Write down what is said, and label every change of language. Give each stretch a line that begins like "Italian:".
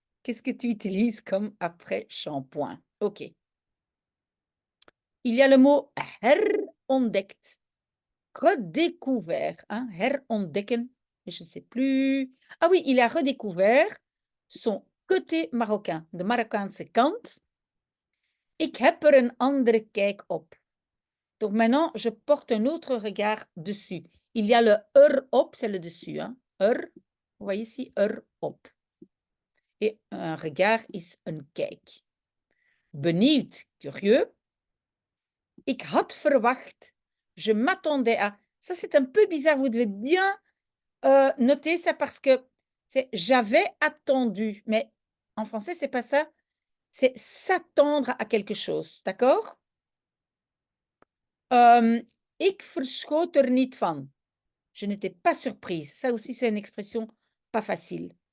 French: Qu'est-ce que tu utilises comme après-shampoing? OK. Il y a le mot herontdekt. Redécouvert. Hein? Herontdekken. Je ne sais plus. Ah oui, il a redécouvert son côté marocain.
Dutch: De Marokkaanse kant. Ik heb er een andere kijk op.
French: Donc maintenant, je porte un autre regard dessus. Il y a le op, c'est le dessus. Hein? Vous voyez ici, op. Et un regard
Dutch: is een kijk. Benieuwd, curieux. Ik had verwacht.
French: Je m'attendais à. Ça, c'est un peu bizarre. Vous devez bien noter ça parce que c'est j'avais attendu. Mais en français, c'est pas ça. C'est s'attendre à quelque chose. D'accord?
Dutch: Ik verschoot er niet van.
French: Je n'étais pas surprise. Ça aussi, c'est une expression pas facile.